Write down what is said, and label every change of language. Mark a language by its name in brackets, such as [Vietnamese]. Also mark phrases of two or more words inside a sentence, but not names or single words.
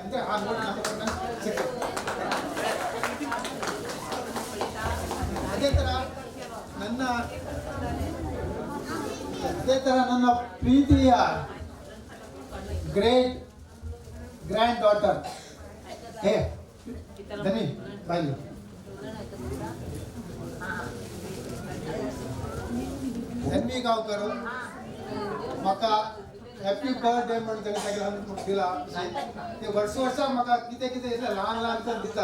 [Kannada] ಅಂದರೆ ಆ [English] note number [Kannada] ನನಗೆ ಸಿಗ್ತದೆ. ಅದೇ ಥರ ನನ್ನ ಪ್ರೀತಿಯ [English] grand daughter [Kannada] धनी बाई धन्वी गावकर म्हाका [English] happy birthday [Konkani] म्हणून ताणें सगळ्यांक दिला. ते वर्सा म्हाका कितें कितें ल्हान ल्हान करून दिता.